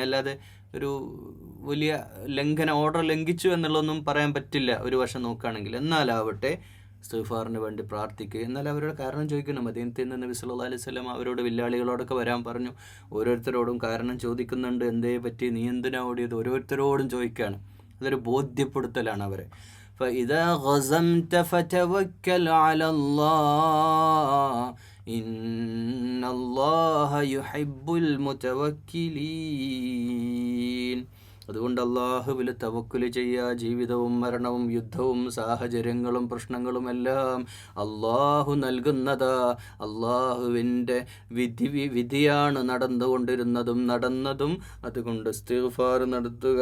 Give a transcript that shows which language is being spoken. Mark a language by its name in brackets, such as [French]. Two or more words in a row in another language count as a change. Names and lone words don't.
[Malayalam] അല്ലാതെ ഒരു വലിയ ഓർഡർ ലംഘിച്ചു എന്നുള്ളതൊന്നും പറയാൻ പറ്റില്ല ഒരു വശം നോക്കുകയാണെങ്കിൽ. എന്നാലാവട്ടെ ഇസ്തിഗ്ഫാറിന് വേണ്ടി പ്രാർത്ഥിക്കുക. എന്നാൽ അവരുടെ കാരണം ചോദിക്കണം. മദീനത്തിൽ നിന്ന് നബി [Arabic] صلى الله عليه وسلم [Malayalam] അവരോട് വില്ലാളികളോടൊക്കെ വരാൻ പറഞ്ഞു. ഓരോരുത്തരോടും കാരണം ചോദിക്കുന്നുണ്ട്. എന്തേ പറ്റി, നീ എന്തിനാ ഓടിയത്, ഓരോരുത്തരോടും ചോദിക്കുകയാണ്. അതൊരു ബോധ്യപ്പെടുത്തലാണ് അവരെ. [Arabic] فإذا غزمت فتوكل على الله إن الله يحب المتوكلين. [Malayalam] അതുകൊണ്ട് അള്ളാഹുവിൽ തവക്കുൽ ചെയ്യുക. ജീവിതവും മരണവും യുദ്ധവും സാഹചര്യങ്ങളും പ്രശ്നങ്ങളും എല്ലാം അള്ളാഹു നൽകുന്നതാ. അള്ളാഹുവിൻ്റെ വിധിയാണ് നടന്നതും. അതുകൊണ്ട് ഇസ്തിഗ്ഫാർ നടത്തുക.